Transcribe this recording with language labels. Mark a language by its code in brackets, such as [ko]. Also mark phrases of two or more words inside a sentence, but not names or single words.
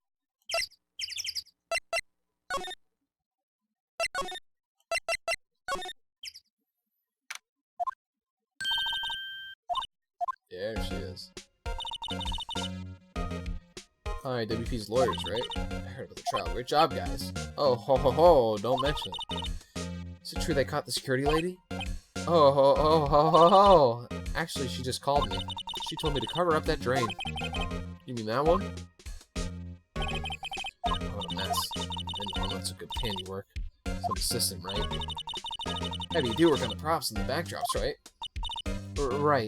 [en] There she is. Hi, WP's lawyers, right? I heard about the trial. Great job, guys. Oh, ho ho ho, don't mention it. Is it true they caught the security lady? Oh, ho ho ho ho ho. Actually, she just called me. She told me to cover up that drain. You mean that one? not so good with handiwork. Some assistant, right? Maybe you do work on the props and the backdrops, right? Right.